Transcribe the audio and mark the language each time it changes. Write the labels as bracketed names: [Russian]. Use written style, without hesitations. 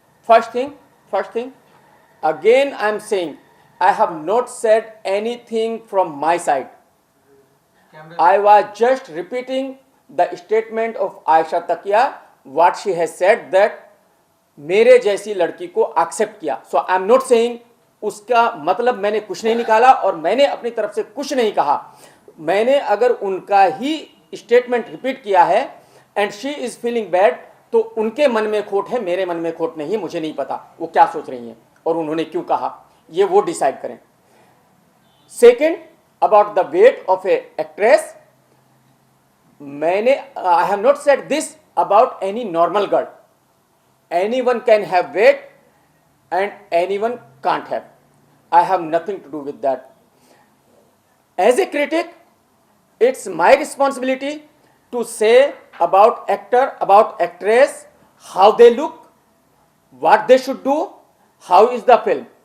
[English] First thing, again I am saying, I have not said anything from my side. Camera I was just repeating the statement of Aisha Takia, what she has said that [Hindi] मेरे जैसी लड़की को accept किया. [English] So I am not saying [Hindi] उसका मतलब मैंने कुछ नहीं निकाला और मैंने अपनी तरफ से कुछ नहीं कहा. मैंने अगर उनका ही स्टेटमेंट रिपीट किया है [English] and she is feeling bad, [Hindi] तो उनके मन में खोट है, मेरे मन में खोट नहीं है. मुझे नहीं पता वो क्या सोच रही हैं और उन्होंने क्यों कहा, ये वो डिसाइड करें. [English] second, about the weight of a actress, [Hindi] मैंने [English] I have not said this about any normal girl. Anyone can have weight and anyone can't have. I have nothing to do with that. As a critic, it's my responsibility to say about actor, about actress, how they look, what they should do, how is the film.